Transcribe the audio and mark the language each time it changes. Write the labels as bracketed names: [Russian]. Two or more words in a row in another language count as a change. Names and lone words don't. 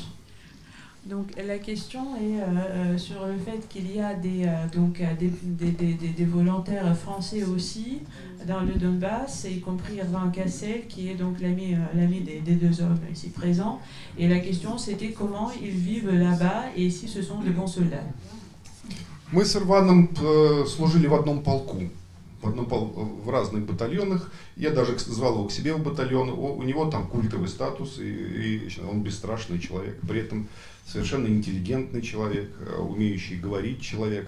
[French] Donc la question est sur le fait qu'il y a des volontaires français aussi dans le Donbass, y compris Erwan Cassel, qui est donc l'ami des deux hommes ici présents. Et la question c'était comment ils vivent là-bas et si ce sont de bons soldats. [Russian] Мы с Эрваном служили в одном полку. В разных батальонах. Я даже звал его к себе в батальон. У него там культовый статус, и он бесстрашный человек. При этом совершенно интеллигентный человек, умеющий говорить человек.